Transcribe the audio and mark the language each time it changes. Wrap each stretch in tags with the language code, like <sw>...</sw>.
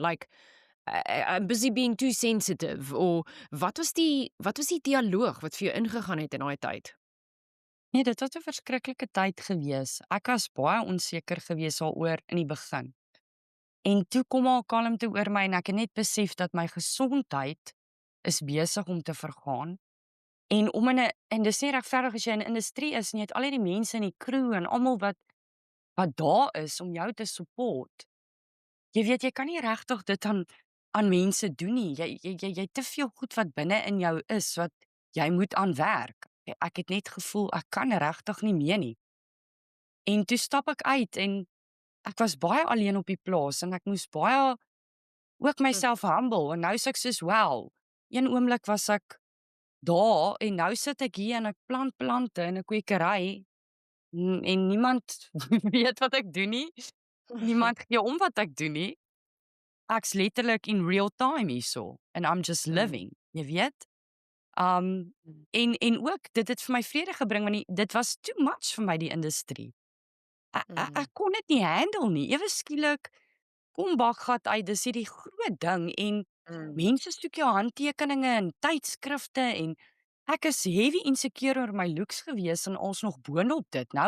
<en>Like, I'm busy being too sensitive."</en> <af>Of wat was die dialoog wat vir jou ingegaan het in daai tyd? Nee, dit was 'n verskriklike tyd gewees. Ek was baie onseker gewees daaroor in die begin. En toe kom al kalmte oor my en ek het net besef dat my gesondheid is besig om te vergaan. En om en dis nie regverdig as jy in 'n industrie is en jy het al hierdie mense in die crew en almal wat daar is om jou te support. Jy weet, jy kan nie regtig dit aan mense doen nie. Jy te veel goed wat binne in jou is wat jy moet aan werk. Ek het net gevoel ek kan regtig nie meer nie. En toe stap ek uit en ek was baie alleen op die plaas en ek moes baie ook Hm.</af> <en>myself humble</en> <af>en nou sê ek soos, "Wel, een oomblik was ek daar en nou sit ek hier en ek plant plante in 'n kwekery en niemand weet wat ek doen nie. Niemand gee om wat ek doen nie. Ek's letterlik in real time hierso</af> <en>and I'm just Mm, living,</en> <af>jy weet? Um mm, en ook dit het vir my vrede gebring want dit was</af> <en>too much</en> <af>vir my die industrie. mm, Ek kon dit nie handle nie. Ewe skielik kom bakgat uit, dis hierdie groot ding en mm, mense soek jou handtekeninge in tydskrifte en ek is heavy insecure oor my looks gewees en alsnog boonop dit.</af>